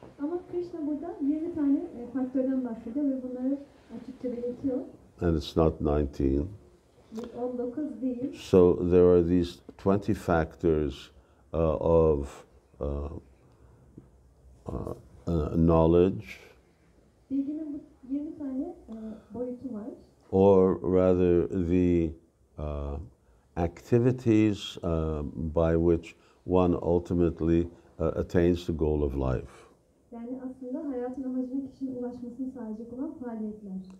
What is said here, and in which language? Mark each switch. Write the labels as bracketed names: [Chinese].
[Turkish] Ama Krishna burada 20 tane faktörden bahsediyor ve bunları açıkça belirtiyor. [English] And it's not 19. [Turkish] 19 değil. [English] So there are these 20 factors of knowledge. [Turkish] Bilginin bu 20 tane boyutu var. [English] Or rather the activities by which one ultimately attains the goal of life. [Turkish] Yani aslında hayatın amacına kişinin ulaşmasını sağlayacak olan faaliyetler.